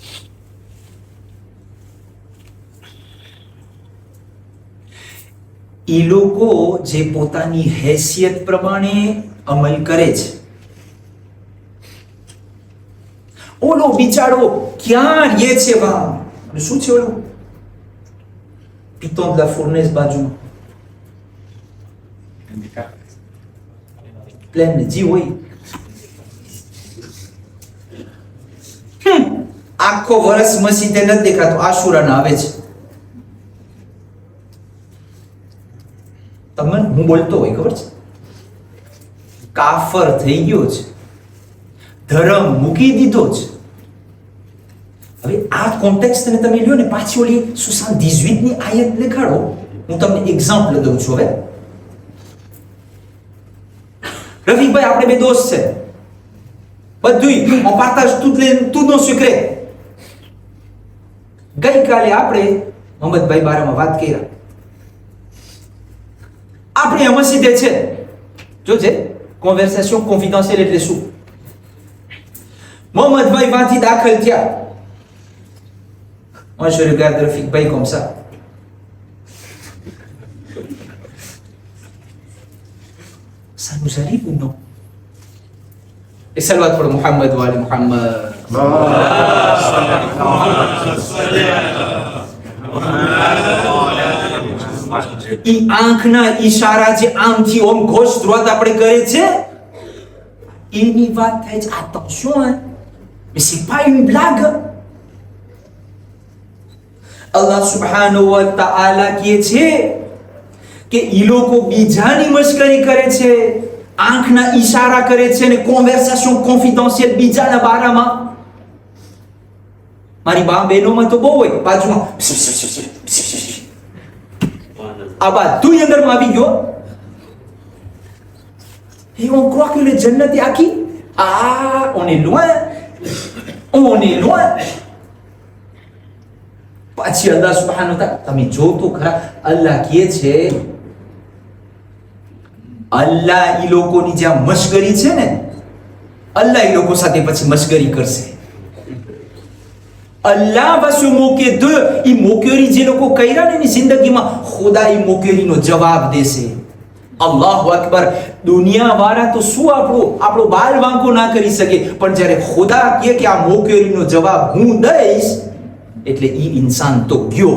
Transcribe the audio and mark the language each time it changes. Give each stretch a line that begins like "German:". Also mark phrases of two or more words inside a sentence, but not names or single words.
Gujarati: એ લોકો જે પોતાની હેસિયત પ્રમાણે અમલ કરે છે, ઓલો બિચારો ક્યાં રહે છે બા? શું છે ઓલું? પિત્તોં de la Fournaise બાજુમાં પ્લેન જી હોય, આખો વર્ષ મસીદે નથી દેખાતો, આશુરાના આવે છે. તમને હું બોલતો હોય ખબર છે, કાફર થઈ ગયો છે, ધર્મ મૂકી દીધો છે. હવે આ કોન્ટેક્સ્ટ ને તમે લ્યો ને, પાછી ઓલી 78 ની આયત દેખાડો. હું તમને એક્ઝામ્પલ દઉં છું. હવે રફીકભાઈ આપણે બે દોસ્ત છે, બધું
French: on partage tout nos secrets.
Gujarati: ગઈકાલે આપણે મોહમ્મદભાઈ બારામાં વાત કર્યા. આપણે મસીદે છે, જોજે
French: conversation confidentielle
Gujarati: એટલે શું? મોહમ્મદભાઈ વાંથી દાખલ થયા.
French: Moi je regarde Rafik Bhai comme ça. Ça nous arrive ou non? Et salawat pour
Arabic: محمد وآل محمد.
Gujarati: ઈ આંખના ઈશારા જે આમથી ઓમ ગોશ droite આપણે કરે છે, એની વાત થાય છે.
French: Attention, hein. Mais c'est pas une blague.
Arabic: الله سبحانه وتعالى
Gujarati: કહે છે કે ઈ લોકો બીજાની મશ્કરી કરે છે, આંખના ઈશારા કરે છે ને
French: conversation confidentielle
Gujarati: બીજાના બારામાં. મારી બા બહેનોમાં તો બહુ હોય, બાજુમાં આ બધું અંદરમાં આવી ગયો.
French: Et on croit que le jannat est acquis. Ah, on est loin. On est loin.
Gujarati: પછી
Arabic: الله سبحانه تعالى,
Gujarati: તમે જો તો ખરા, અલ્લાહ કહે છે, અલ્લાહ ઈ લોકોની જે મશ્કરી છે ને, અલ્લાહ ઈ લોકો સાથે પછી મશ્કરી કરશે.
French: અલ્લાહ va se moquer d'eux.
Gujarati: ઈ મોકેરી જે લોકો કર્યા ને એની જિંદગીમાં, ખુદા ઈ મોકેરીનો જવાબ દેશે.
Arabic: الله أكبر.
Gujarati: દુનિયા વાળા તો શું આપણો બાલ વાંકો ના કરી શકે, પણ જ્યારે ખુદા કહે કે આ મોકેરીનો જવાબ હું દઈશ, એટલે ઈ ઇન્સાન તો ગયો.